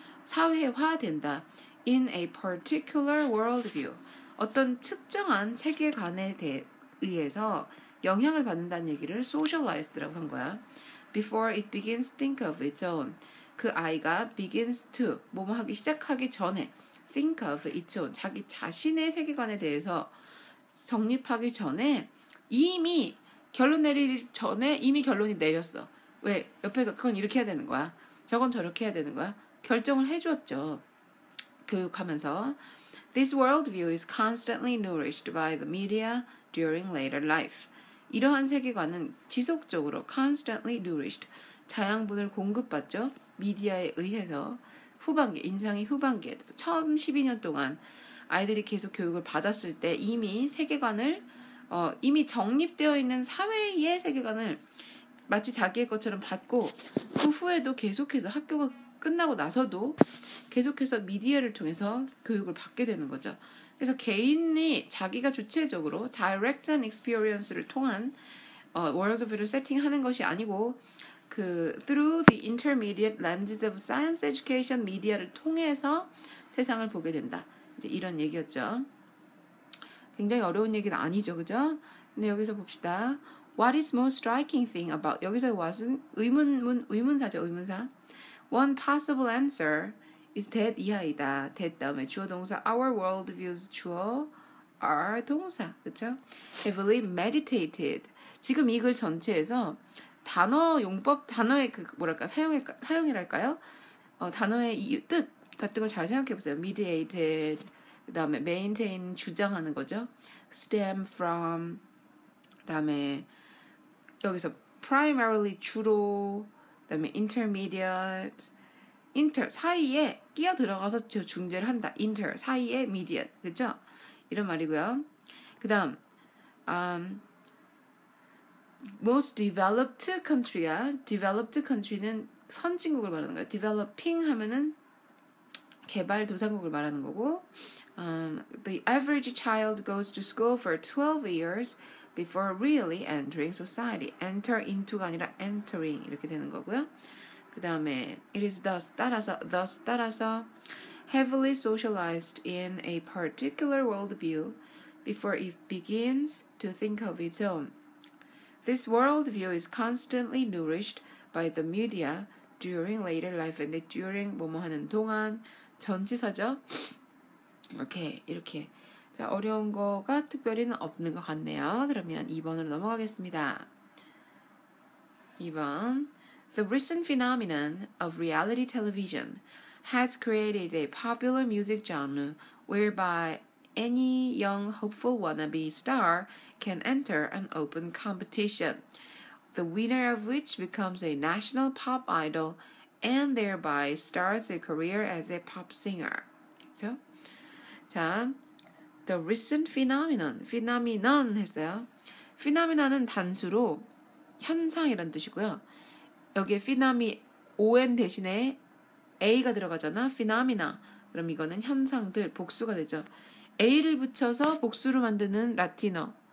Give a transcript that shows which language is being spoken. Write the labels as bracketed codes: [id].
[ko] 사회화된다. [en] In a particular worldview. [ko] 어떤 특정한 세계관에 의해서 영향을 받는다는 얘기를 socialized라고 한 거야. [en] Before it begins to think of its own. [ko] 그 아이가 [en] begins to, [ko] 뭐뭐 하기 시작하기 전에 [en] think of its own. [ko] 자기 자신의 세계관에 대해서 정립하기 전에 이미 결론 내리기 전에 이미 결론이 내렸어. 왜? 옆에서 그건 이렇게 해야 되는 거야. 저건 저렇게 해야 되는 거야. 결정을 해주었죠. [en] 교육하면서 This worldview is constantly nourished by the media during later life. [ko] 이러한 세계관은 지속적으로 constantly nourished, 자양분을 공급받죠. 미디어에 의해서 후반기, 인상이 후반기에 처음 12년 동안 아이들이 계속 교육을 받았을 때 이미 세계관을 이미 정립되어 있는 사회의 세계관을 마치 자기의 것처럼 받고 그 후에도 계속해서 학교가 끝나고 나서도 계속해서 미디어를 통해서 교육을 받게 되는 거죠. 그래서 개인이 자기가 주체적으로 [en] direct and experience [ko] 를 통한 월드뷰를 세팅하는 것이 아니고 그 [en] through the intermediate lenses of science education media [ko] 를 통해서 세상을 보게 된다. 이제 이런 얘기였죠. 굉장히 어려운 얘기는 아니죠, 그죠? 근데 여기서 봅시다. [en] What is most striking thing about [ko] 여기서 what은 의문사죠, 의문사. [en] One possible answer is that [ko] 이하이다. that 다음에 주어 동사 our world views 주어 are 동사, 그렇죠? [en] Heavily meditated. [ko] 지금 이 글 전체에서 단어 용법 단어의 그 뭐랄까 사용이랄까요? 단어의 이 뜻 같은 걸 잘 생각해 보세요. mediated 그다음에 maintain 주장하는 거죠. stem from 그다음에 여기서 primarily 주로 그다음에 intermediate inter 사이에 끼어 들어가서 중재를 한다. inter 사이에 mediate 그렇죠? 이런 말이고요. 그다음 most developed country야. developed country는 선진국을 말하는 거예요. developing 하면은 개발도상국을 말하는 거고 [en] the average child goes to school for 12 years before really entering society. [ko] enter into가 아니라 entering 이렇게 되는 거고요. 그 다음에 [en] it is thus [ko] 따라서 [en] heavily socialized in a particular worldview before it begins to think of its own. This worldview is constantly nourished by the media during later life and during [ko] 뭐뭐 하는 동안 전치사죠. 이렇게 자, 어려운 거가 특별히는 없는 것 같네요. 그러면 2번으로 넘어가겠습니다. [en] 2번 The recent phenomenon of reality television has created a popular music genre whereby any young hopeful wannabe star can enter an open competition, the winner of which becomes a national pop idol and thereby starts a career as a pop singer. [ko] 그렇죠? 자, the recent phenomenon 했어요. phenomenon은 단수로 현상이란 뜻이고요. 여기에 phenomena on 대신에 a가 들어가잖아. phenomena. 그럼 이거는 현상들 복수가 되죠. a를 붙여서 복수로 만드는 라틴어.